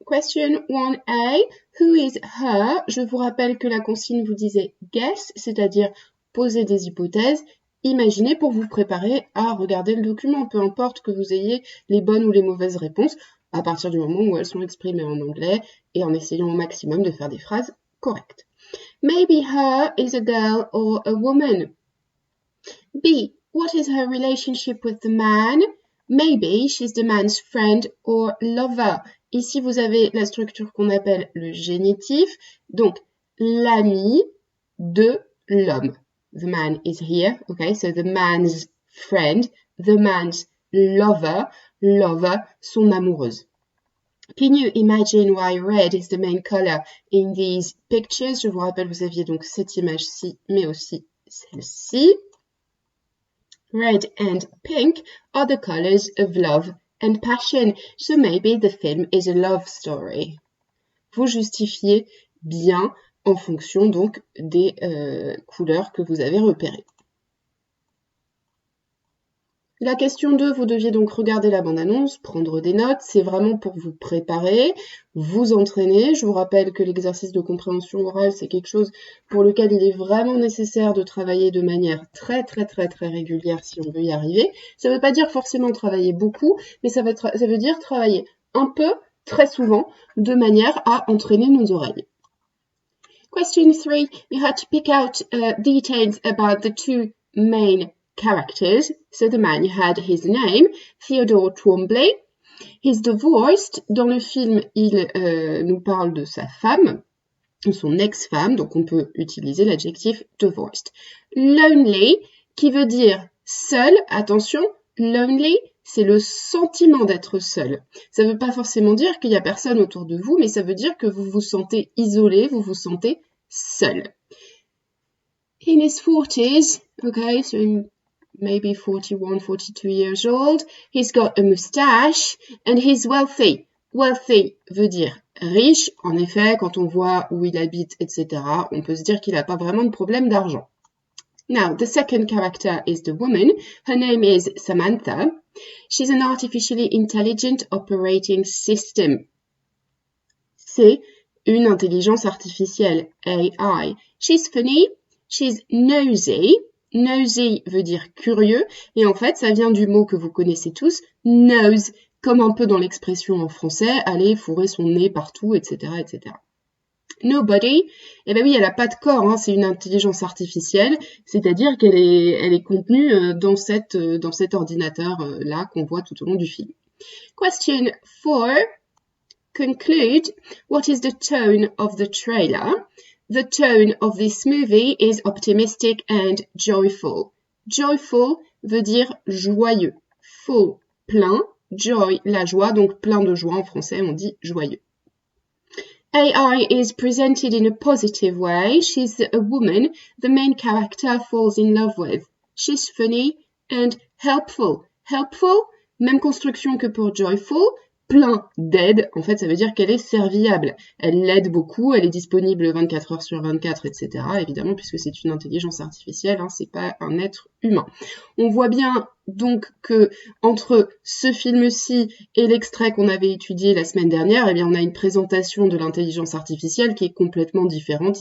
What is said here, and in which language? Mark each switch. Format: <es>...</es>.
<fr>Question 1A,</fr> <en>who is her?</en> <fr>Je vous rappelle que la consigne vous disait guess, c'est-à-dire poser des hypothèses. Imaginez pour vous préparer à regarder le document, peu importe que vous ayez les bonnes ou les mauvaises réponses, à partir du moment où elles sont exprimées en anglais et en essayant au maximum de faire des phrases correctes.</fr> <en>Maybe her is a girl or a woman. B. What is her relationship with the man? Maybe she's the man's friend or lover.</en> <fr>Ici, vous avez la structure qu'on appelle le génitif, donc l'ami de l'homme.</fr> <en>The man is here, okay, so the man's friend, the man's lover,</en> <fr>son amoureuse.</fr> <en>Can you imagine why red is the main color in these pictures?</en> <fr>Je vous rappelle, vous aviez donc cette image-ci, mais aussi celle-ci.</fr> <en>Red and pink are the colors of love and passion, so maybe the film is a love story.</en> <fr>Vous justifiez bien en fonction donc des couleurs que vous avez repérées. La question 2, vous deviez donc regarder la bande-annonce, prendre des notes, c'est vraiment pour vous préparer, vous entraîner. Je vous rappelle que l'exercice de compréhension orale, c'est quelque chose pour lequel il est vraiment nécessaire de travailler de manière très régulière si on veut y arriver. Ça ne veut pas dire forcément travailler beaucoup, mais ça veut dire travailler un peu, très souvent, de manière à entraîner nos oreilles.</fr> <en>Question 3, you had to pick out details about the two main characters. So the man, you had his name, Theodore Twombly. He's divorced.</en> <fr>Dans le film, il nous parle de sa femme, son ex-femme, donc on peut utiliser l'adjectif divorced. Lonely, qui veut dire seul. Attention, lonely, c'est le sentiment d'être seul. Ça ne veut pas forcément dire qu'il n'y a personne autour de vous, mais ça veut dire que vous vous sentez isolé, vous vous sentez seul.</fr> <en>In his 40s, okay, so maybe 41, 42 years old. He's got a mustache and he's wealthy.</en> <fr>Wealthy veut dire riche. En effet, quand on voit où il habite, etc., on peut se dire qu'il n'a pas vraiment de problème d'argent.</fr> <en>Now, the second character is the woman. Her name is Samantha. She's an artificially intelligent operating system.</en> <fr>C'est une intelligence artificielle, AI.</fr> <en>She's funny. She's nosy.</en> <fr>Nosy veut dire curieux, et en fait, ça vient du mot que vous connaissez tous, nose, comme un peu dans l'expression en français, aller fourrer son nez partout, etc., etc. Nobody, eh ben oui, elle n'a pas de corps, hein, c'est une intelligence artificielle, c'est-à-dire qu'elle est contenue dans cet ordinateur-là qu'on voit tout au long du film. Question 4.</fr> <en>Conclude, what is the tone of the trailer? The tone of this movie is optimistic and joyful.</en> <fr>Joyful veut dire joyeux. Full, plein. Joy, la joie, donc plein de joie en français, on dit joyeux.</fr> <en>AI is presented in a positive way. She's a woman the main character falls in love with. She's funny and helpful.</en> <fr>Helpful, même construction que pour joyful. Plein d'aide, en fait, ça veut dire qu'elle est serviable. Elle l'aide beaucoup, elle est disponible 24 heures sur 24, etc. Évidemment, puisque c'est une intelligence artificielle, hein, c'est pas un être humain. On voit bien donc que entre ce film-ci et l'extrait qu'on avait étudié la semaine dernière, eh bien, on a une présentation de l'intelligence artificielle qui est complètement différente.</fr>